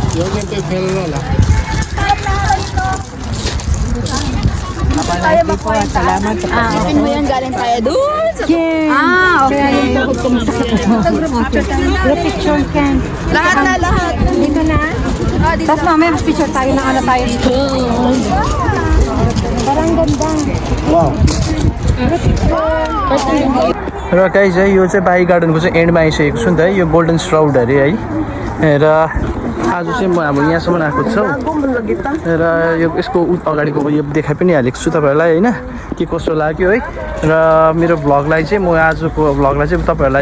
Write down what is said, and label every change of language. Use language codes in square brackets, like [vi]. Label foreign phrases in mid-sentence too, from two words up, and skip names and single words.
[tl] Akin mo yan, galing tayo doon. Okay. Picture can. Lahat na, lahat. Dito na. Tapos mamaya picture tayo ng ano tayo dito. Parang ganda. Wow. [ne] र गाइज है यो चाहिँ बाई गार्डनको चाहिँ एन्डमा आइसकेको छु नि त है यो गोल्डन श्राउड अरे है र आज चाहिँ म अब यहाँसम्म आएको छु र यो यसको अगाडिको यो देखाइ पनि हालेको छु तपाईँहरूलाई होइन के कस्तो लाग्यो है र मेरो भ्लगलाई चाहिँ म आजको भ्लगलाई चाहिँ तपाईँहरूलाई